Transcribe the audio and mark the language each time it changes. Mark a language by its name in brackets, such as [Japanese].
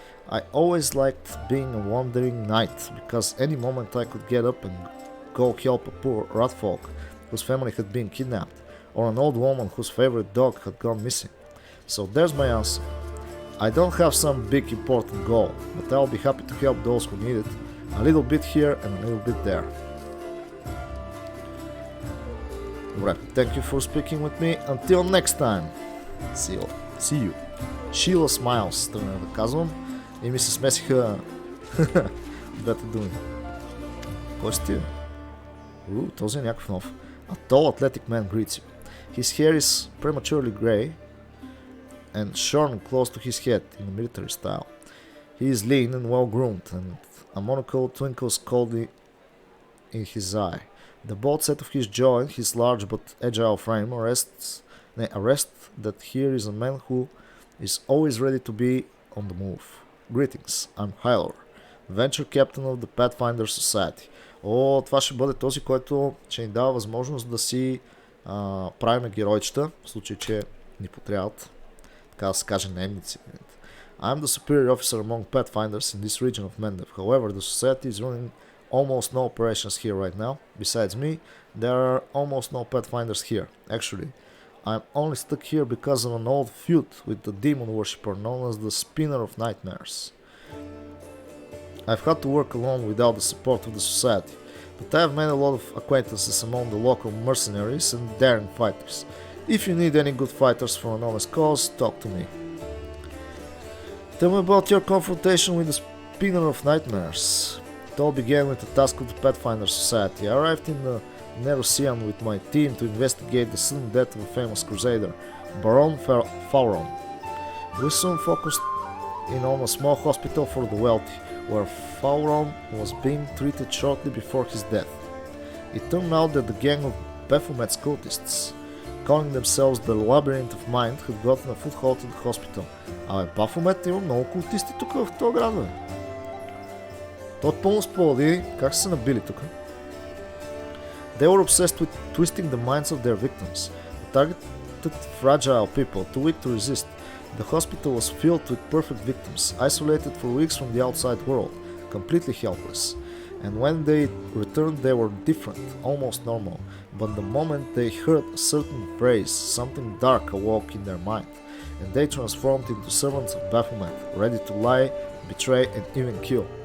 [English] I always liked being a wandering knight, because any moment I could get up and go help a poor rat folk whose family had been kidnapped, or an old woman whose favorite dog had gone missing. So there's my answer. I don't have some big important goal, but I'll be happy to help those who need it, a little bit here and a little bit there. Right, thank you for speaking with me. Until next time. See you. Sheila smiles, [Bulgarian] тръгна да казвам. И ми се смесиха двете думи. Кой си ти? Този е някакъв нов. [English] A tall athletic man greets you. His hair is prematurely grey and shorn close to his head in a military style. He is lean and well groomed, and a monocle twinkles coldly in his eye. The bold set of his jaw and his large but agile frame arrest that here is a man who is always ready to be on the move. Greetings, I'm Hyler, Venture Captain of the Pathfinder Society. [Bulgarian] Това ще бъде този, който ще ни дава възможност да си правиме геройчета, в случай, че ни потрябват, така да се каже, наемници. [English] I'm the superior officer among Pathfinders in this region of Mendev. However, the society is running almost no operations here right now. Besides me, there are almost no Pathfinders here. Actually, I'm only stuck here because of an old feud with the demon worshipper known as the Spinner of Nightmares. I've had to work alone without the support of the society, but I have made a lot of acquaintances among the local mercenaries and daring fighters. If you need any good fighters for an honest cause, talk to me. Tell me about your confrontation with the Spinner of Nightmares. It all began with the task of the Pathfinder Society. I arrived in the Nerusian with my team to investigate the sudden death of a famous crusader, Baron Fauron. We soon focused in on a small hospital for the wealthy, where Fauron was being treated shortly before his death. It turned out that the gang of Baphomet's cultists, calling themselves the Labyrinth of Mind, had gotten a foothold in the hospital. [Bulgarian] Baphomet има много култисти тук в този град, бе. Той е пълно с паладини, как са се набили тук? [English] They were obsessed with twisting the minds of their victims, targeted fragile people, too weak to resist. The hospital was filled with perfect victims, isolated for weeks from the outside world, completely helpless. And when they returned they were different, almost normal, but the moment they heard a certain phrase, something dark awoke in their mind, and they transformed into servants of Baphomet, ready to lie, betray and even kill.